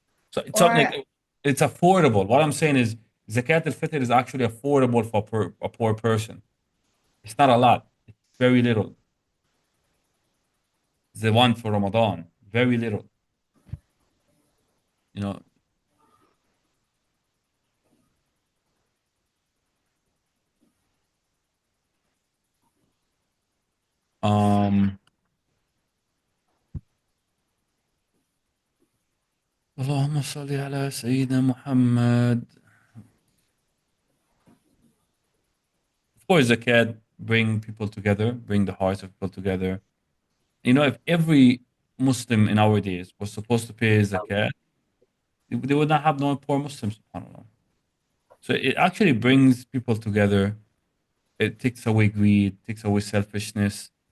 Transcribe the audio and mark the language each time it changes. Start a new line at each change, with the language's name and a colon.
English: So it's something Or like, it's affordable. What I'm saying is zakat al-fitr is actually affordable for a poor person. It's not a lot. It's very little. The one for Ramadan, very little. You know, um,
Arabic: اللهم صل على سيدنا محمد.
English: Of course, zakat bring people together, bring the hearts of people together. If every Muslim in our days was supposed to pay zakat, they would not have no poor Muslims, subhanAllah. So it actually brings people together. It takes away greed, takes away selfishness.